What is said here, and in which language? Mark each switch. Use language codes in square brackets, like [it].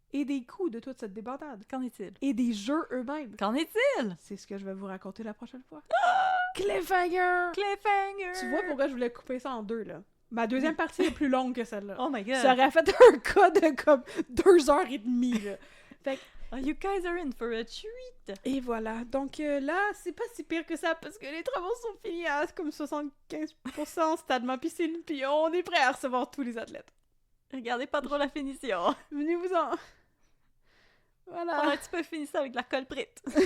[fr] Et des coûts de toute cette débandade? Qu'en est-il? Et des jeux eux-mêmes? Qu'en est-il? C'est ce que je vais vous raconter la prochaine fois. [en] Cliffhanger! Cliffhanger! [fr] Tu vois pourquoi je voulais couper ça en 2, là? Ma deuxième partie est plus longue que celle-là. [en] Oh my god. [fr] Ça aurait fait un cas de comme 2 heures et demie, là. Fait que, [en] Oh, you guys are in for a treat. [fr] et voilà. Donc là, c'est pas si pire que ça, parce que les travaux sont finis à comme 75% stade ma piscine, puis on est prêt à recevoir tous les athlètes. Regardez pas trop la finition. Venez-vous-en! On a Voilà. un petit peu fini ça avec de la colprite.